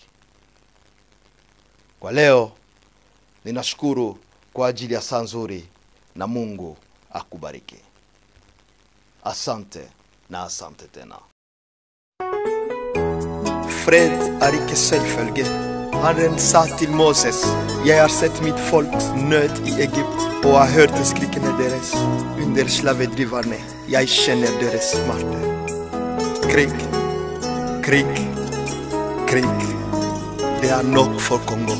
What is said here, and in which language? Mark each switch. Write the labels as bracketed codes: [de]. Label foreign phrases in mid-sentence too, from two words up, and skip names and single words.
[sw] Kwa leo ninashukuru kwa ajili ya saa nzuri na Mungu akubariki. Asante na asante tena. Fred Arike Seifelge, [sv] han sa till Moses: jag har sett mitt folks nöd i Egypt och har hört det skrikande deras under slavedrivarna. Jag känner deras smärta. Krig, krig, krig. Det är nog för Kongo.